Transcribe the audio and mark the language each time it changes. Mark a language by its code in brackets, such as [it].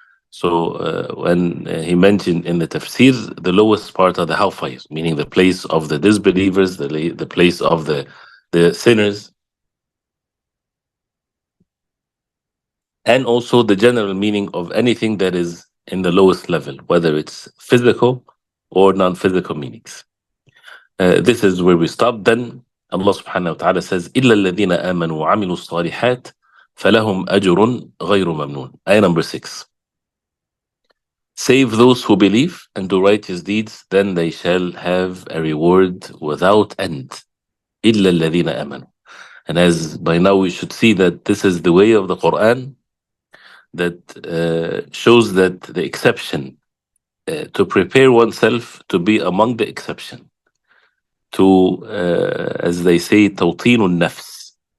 [en] So when he mentioned in the tafsir, the lowest part of the hellfire, meaning the place of the disbelievers, the place of the sinners, and also the general meaning of anything that is in the lowest level, whether it's physical or non-physical meanings. This is where we stop. Then Allah subhanahu wa ta'ala says, [ar] إِلَّا الَّذِينَ آمَنُوا وَعَمِلُوا الصَّالِحَاتِ فَلَهُمْ أَجْرٌ غَيْرُ مَمْنُونَ. [en] Ayah number 6. Save those who believe and do righteous deeds, then they shall have a reward without end. [ar] إِلَّا الَّذِينَ آمَنُوا. [en] And as by now we should see that this is the way of the Quran that shows that the exception, to prepare oneself to be among the exception, to, as they say, [ar] توطين النفس,